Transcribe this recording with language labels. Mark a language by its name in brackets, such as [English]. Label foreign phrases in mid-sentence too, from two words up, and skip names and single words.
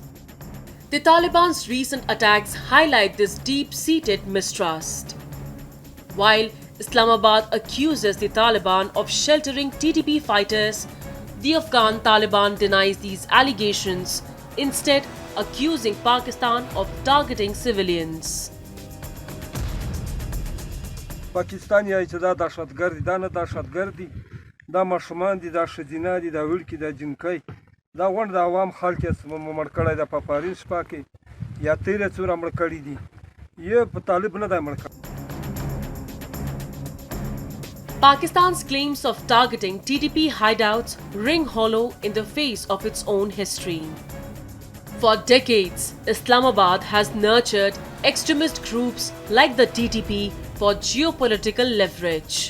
[English] The Taliban's recent attacks highlight this deep-seated mistrust. While Islamabad accuses the Taliban of sheltering TTP fighters, the Afghan Taliban denies these allegations, instead accusing Pakistan of targeting civilians. [Pashto] پاکستان یې چې دا دهشتګرد دي دا نه دهشتګرد دي دا ماشومان دي دا ښځینه دي دا وړکي دا جنکۍ دا غونډ د عوام خلک یې مړ کړی ده په پارین شپه کې یا تیره څومره مړ کړي دي یې په طالب نه دی مړ کړی. [English] Pakistan's claims of targeting TTP hideouts ring hollow in the face of its own history. For decades, Islamabad has nurtured extremist groups like the TTP for geopolitical leverage.